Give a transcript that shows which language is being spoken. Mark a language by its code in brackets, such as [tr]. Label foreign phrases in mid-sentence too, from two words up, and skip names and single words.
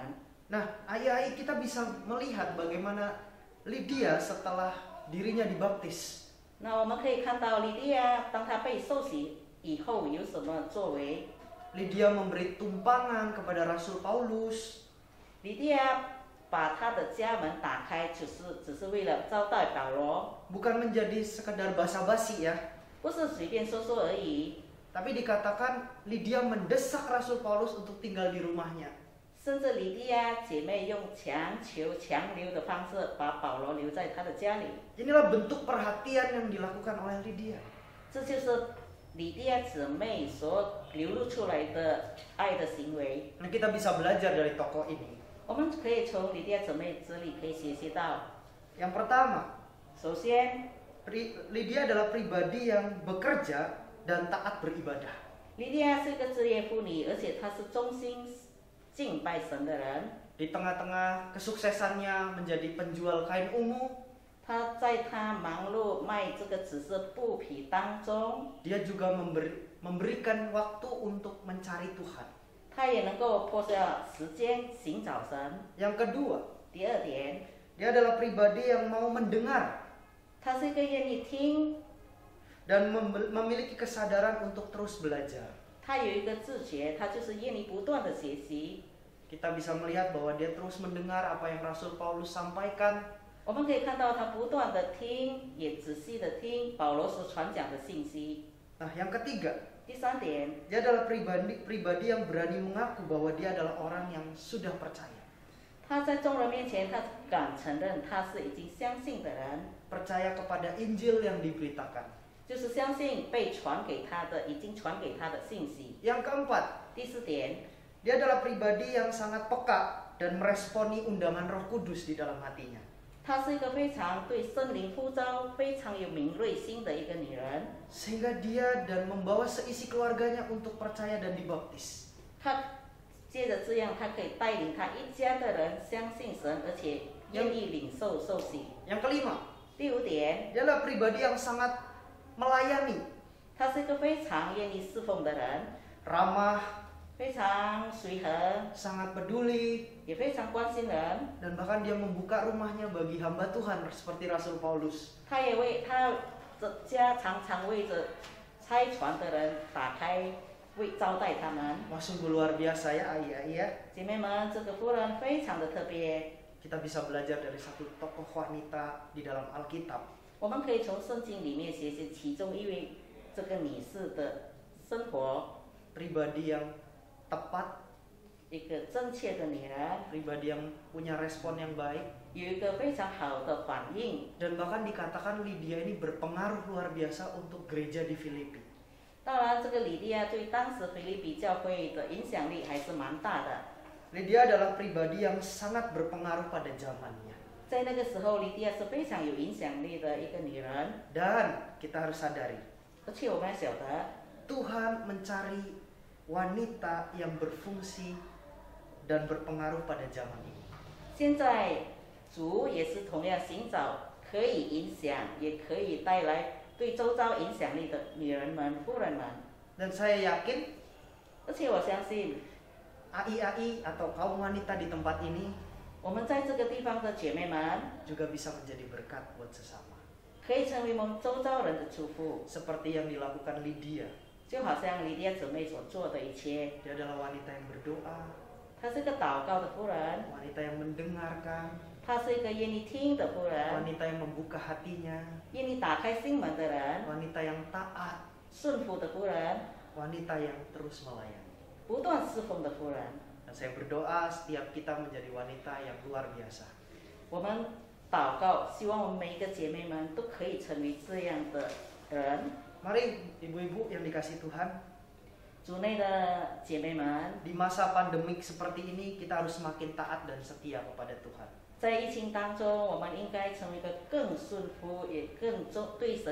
[id] Nah, ayat-ayat kita bisa melihat bagaimana Lydia setelah dirinya dibaptis. [zh] 那我们可以看到利利亚，当他被受洗以后有什么作为？ [id] Lydia memberi tumpangan kepada Rasul Paulus. [zh] 利利亚把他的家门打开，只是为了招待保罗， [id] Bukan menjadi sekedar basa-basi ya. [zh] 不是随便说说而已。 [id] Tapi dikatakan Lydia mendesak Rasul Paulus untuk tinggal di rumahnya. [zh] 甚至利利亚姐妹用强留的方式把保罗留在她的家里。 [id] Inilah bentuk perhatian yang dilakukan oleh Lydia. [zh] 这就是利利亚姊妹所流露出来的爱的行为。 [id] Nah, kita bisa belajar dari tokoh ini. [zh] 我们可以从利利亚姊妹这里可以学习到， [id] Yang pertama, [zh] 首先， [id] Lydia adalah pribadi yang bekerja dan taat beribadah. [zh] 利利亚是一个职业妇女，而且她是忠心敬拜神的人。 [id] Di tengah-tengah kesuksesannya menjadi penjual kain ungu, [zh] 她在她忙碌卖这个紫色布匹当中， [id] dia juga memberikan waktu untuk mencari Tuhan. [zh] 她也能够破下时间寻找神。 [id] Yang kedua, [zh] 第二点， [id] dia adalah pribadi yang mau mendengar [zh] 她是一个愿意听， [id] dan memiliki kesadaran untuk terus belajar. [zh] 她有一个自觉，她就是愿意不断的学习。 [id] Kita bisa melihat bahwa dia terus mendengar apa yang Rasul Paulus sampaikan. [zh] 我们可以看到她不断的听，也仔细的听保罗所传讲的信息。 [id] Nah, yang ketiga, [zh] 第三点， [id] dia adalah pribadi yang berani mengaku bahwa dia adalah orang yang sudah percaya. [zh] 她在众人面前，她敢承认她是已经相信的人， [id] Percaya kepada Injil yang diberitakan. [zh] 就是相信被传给她的，已经传给她的信息。 [id] Yang keempat, [zh] 第四点， [id] dia adalah pribadi yang sangat peka dan meresponi undangan Roh Kudus di dalam hatinya. [zh] 她是一个非常对圣灵呼召非常有敏锐心的一个女人。 [id] Sehingga dia dan membawa seisi keluarganya untuk percaya dan dibaptis. [zh] 她借着这样，她可以带领她一家的人相信神，而且愿意领受受洗。 [id] Yang kelima, [zh] 第五点， [id] dia adalah pribadi yang sangat melayani, [zh] 她是一个非常愿意侍奉的人， [id] ramah, [zh] 非常随和， [id] sangat peduli, [zh] 也非常关心人。 [id] dan bahkan dia membuka rumahnya bagi hamba Tuhan seperti Rasul Paulus. [zh] 她也为她的家常常为着差传的人打开，为招待他们。 [id] Wah, sungguh luar biasa ya Ayah ya. [zh] 姐妹们，这个夫人非常的特别。 [id] Kita bisa belajar dari satu tokoh wanita di dalam Alkitab. [zh] 我们可以从圣经里面学习其中一位这个女士的生活， [id] Pribadi yang tepat, [zh] 一个正确的女人， [id] pribadi yang punya respon yang baik. [zh] 有一个非常好的反应。 [id] Dan bahkan dikatakan Lydia ini berpengaruh luar biasa untuk gereja di Filipi. [zh] 当然，这个李利亚对当时腓立比教会的影响力还是蛮大的。 [id] Lydia adalah pribadi yang sangat berpengaruh pada zamannya. [zh] 在那个时候，李利亚是非常有影响力的一个女人， [id] Dan kita harus sadari, [zh] 而且我们要晓得， [id] Tuhan mencari wanita yang berfungsi dan berpengaruh pada zaman ini. [zh] 现在主也是同样寻找可以影响，也可以带来对周遭影响力的女人们、妇人们。 [id] Dan saya yakin [zh] 而且我相信， [id] AI atau kaum wanita di tempat ini [zh] 我们在这个地方的姐妹们， [id] juga bisa menjadi berkat buat sesama. [zh] 可以成为我们周遭人的祝福， [id] Seperti yang dilakukan Lydia. [zh] 就好像李利亚姊妹所做的一切。 [id] Dia adalah wanita yang berdoa, [zh] 她是个祷告的妇人， [id] wanita yang mendengarkan, [zh] 她是一个愿意听的妇人， [id] wanita yang membuka hatinya, [zh] 愿意打开心门的人， [id] wanita yang taat, [zh] 顺服的妇人， [id] wanita yang terus melayani. [zh] 不断侍奉的妇人。 [id] Dan saya berdoa setiap kita menjadi wanita yang luar biasa. [zh] 我们祷告，希望我们每一个姐妹们都可以成为这样的人。 [id] Mari ibu-ibu yang dikasih Tuhan, [zh] 主内的姐妹们， [id] di masa pandemik seperti ini kita harus semakin taat dan setia kepada Tuhan. [zh] 在疫情当中，我们应该成为一个更顺服，也更对神忠心的人。